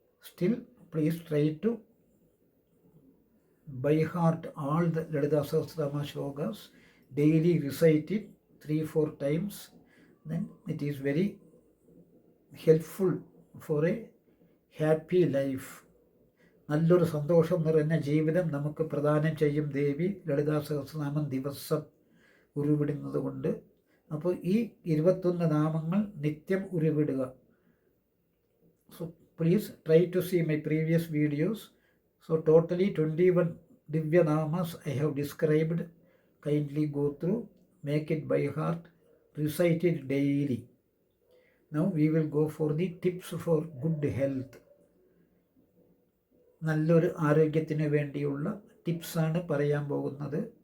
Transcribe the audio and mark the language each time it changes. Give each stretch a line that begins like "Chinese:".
English: Still, please try to by heart all the Lalita Sahasranama shlokas, daily recite it 3-4 times. Then it is very helpful for a happy life.
Malayalam: നല്ലൊരു സന്തോഷം നിറഞ്ഞ ജീവിതം നമുക്ക് പ്രദാനം ചെയ്യും ദേവി ലളിതാ സഹസ്രനാമം ദിവസം ഉരുവിടുന്നത് കൊണ്ട്. അപ്പോൾ ഈ 21 നാമങ്ങൾ നിത്യം ഉരുവിടുക.
English: So please try to see my previous videos. So totally 21 ദിവ്യനാമാസ് I have described. Kindly go through, make it by heart, recite it daily. Now we will go for the tips for good health.
Malayalam: നല്ലൊരു ആരോഗ്യത്തിന് വേണ്ടിയുള്ള ടിപ്സാണ് പറയാൻ പോകുന്നത്.